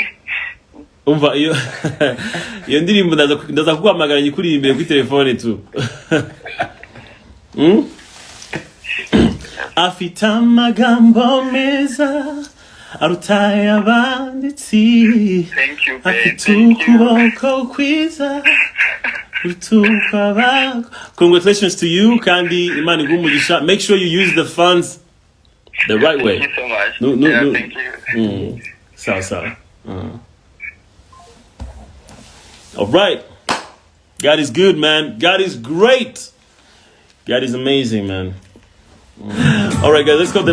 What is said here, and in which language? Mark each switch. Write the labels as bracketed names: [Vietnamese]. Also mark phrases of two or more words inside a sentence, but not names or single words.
[Kinyarwanda] Umva iyo ndirimbo ndaza kuguhamagara nyikuririmbe kuri telefone tu. Afite amagambo meza arutaye abanditsi. [English] Thank you, [Kinyarwanda] afite ukuboko kwiza utuka. [English] Congratulations to you [Kinyarwanda] kandi Imana igumugisha. [English] Make sure you use the funds the right way. Thank you so much. No. Thank you. So. All right. God is good, man. God is great. God is amazing, man. All right, guys. Let's go.